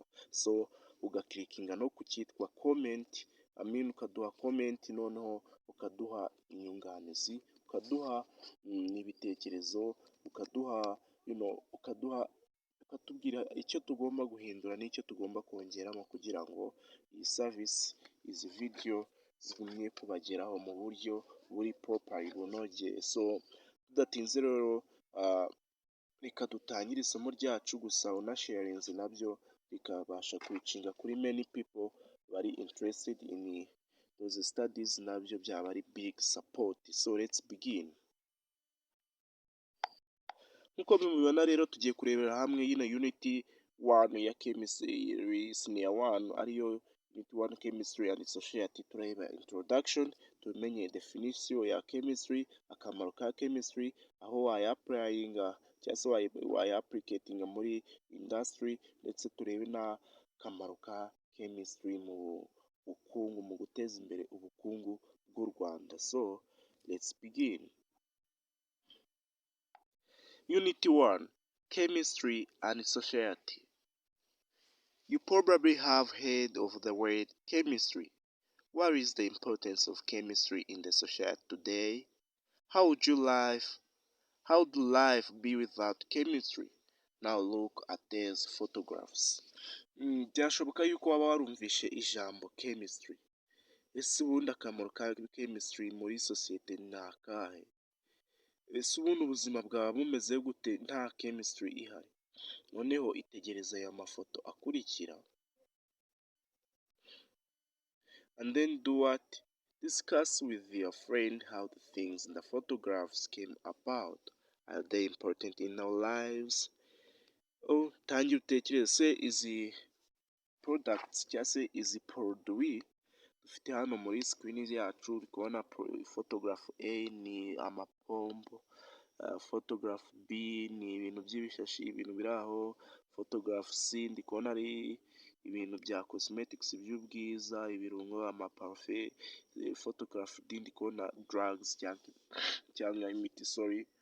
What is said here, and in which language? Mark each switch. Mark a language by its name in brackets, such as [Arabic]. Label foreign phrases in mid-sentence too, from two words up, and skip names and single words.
[Kinyarwanda] So ugaklikinga no ku cyitwa comment, ukaduha comment, noneho ukaduha inyunganizi, ukaduha n'ibitekerezo, ukatubwira icyo tugomba guhindura n'icyo tugomba kongeramo kugira ngo iyi service, izi video zigumye kubageraho mu buryo buri proper bunogeye. So tudatinze rero reka dutangire isomo ryacu, gusa unasharinze nabyo bikabasha kwicinga kuri [English] many people [Kinyarwanda] bari [English] interested in those studies, [Kinyarwanda] nabyo byaba ari [English] big support. So let's begin. [Kinyarwanda] Nkuko mubibona rero tugiye kurebera hamwe yino unity 1 ya [English] chemistry senior 1 [Kinyarwanda] ariyo [English] unity 1 chemistry and society. [Kinyarwanda] Tureba introduction, tumenye definition ya chemistry, akamaro ka chemistry, aho wayapplyinga cyangwa se wayaapplicating muri industry, ndetse turebe n'akamaro ka chemistry mu bukungu, mu guteza imbere ubukungu bw'u Rwanda. [English] So let's begin. Unity 1, Chemistry and Society. You probably have heard of the word chemistry. What is the importance of chemistry in the society today? How do life be without chemistry? Now look at these photographs. [Kinyarwanda] Byashoboka yuko waba warumvishe ijambo chemistry. Ese ubundi akamaro ka chemistry muri sosiyete ni akahe? Ese ubundi ubuzima bwaba bumeze gute nta chemistry ihari? Noneho itegereza aya mafoto akurikira, [English] and then do what? Discuss with your friend how the things in the photographs came about. Are they important in our lives? [Kinyarwanda] Tangira utekereze, se izi products cyangwa se izi produit dufite hano muri screen yacu, uri kubona photograph A ni amapombo, photograph B ni ibintu by'ibishashi, ibintu biri aho, photograph C ndi kubona ari ibintu bya cosmetics by'ubwiza, ibirungo, amaparufe, photograph D ndi kubona drugs cyangwa imiti, sorry.